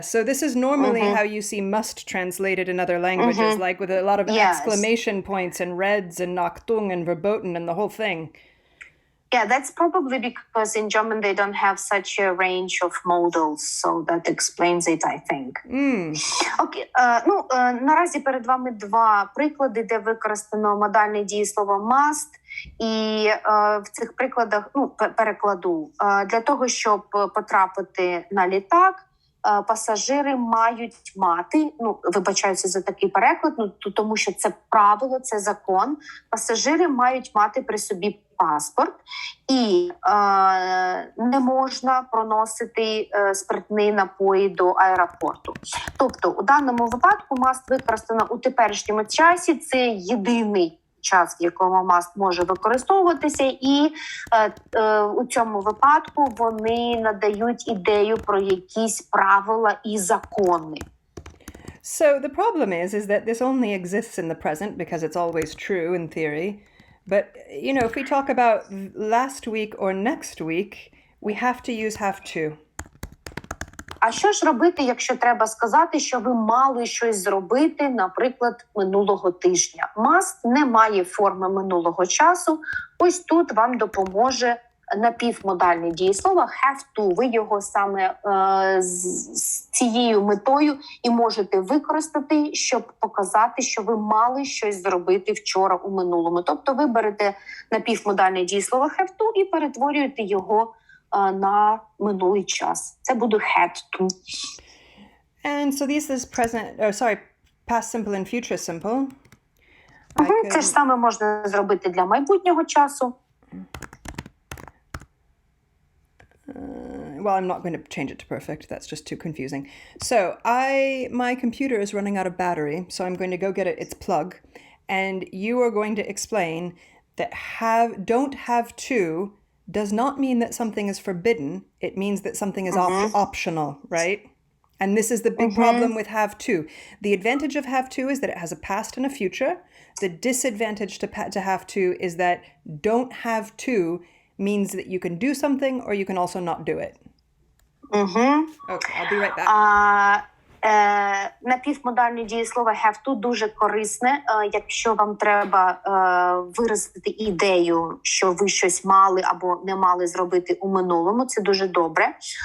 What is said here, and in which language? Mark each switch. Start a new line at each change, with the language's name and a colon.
English: So this is normally how you see must translated in other languages, like with a lot of exclamation points and reds and Achtung and verboten and the whole thing. Yeah, that's probably because in German they don't have such a range of modals, so that explains it, I think.
Ukrainian: Окей, наразі перед вами два приклади, де використано модальне дієслово must, і в цих прикладах, перекладу, для того, щоб потрапити на літак, пасажири мають мати, вибачаюся за такий переклад, тому що це правило, це закон, пасажири мають мати при собі паспорт і не можна проносити спиртні напої до аеропорту. Тобто у даному випадку must використано у теперішньому часі, це єдиний час, в якому must може використовуватися, і у цьому випадку вони надають ідею про якісь правила і закони.
English: So the problem is that this only exists in the present because it's always true in theory. But, if we talk about last week or next week, we have to use have to.
Ukrainian: А що ж робити, якщо треба сказати, що ви мали щось зробити, наприклад, минулого тижня? Must не має форми минулого часу. Ось тут вам допоможе напівмодальне дієслово have to. Ви його саме з цією метою і можете використати, щоб показати, що ви мали щось зробити вчора у минулому. Тобто ви берете напівмодальне дієслово have to і перетворюєте його на минулий час. Це буде had to.
English: And so this is past simple and future simple.
Ukrainian: Це ж саме можна зробити для майбутнього часу.
English: Well, I'm not going to change it to perfect. That's just too confusing. So my computer is running out of battery, so I'm going to go get its plug. And you are going to explain that don't have to does not mean that something is forbidden. It means that something is optional, right? And this is the big problem with have to. The advantage of have to is that it has a past and a future. The disadvantage to have to is that don't have to means that you can do something or you can also not do it. Okay, I'll be right back.
Ukrainian: Напівмодальне дієслово have to дуже корисне, якщо вам треба виразити ідею, що ви щось мали або не мали зробити у минулому, це дуже добре.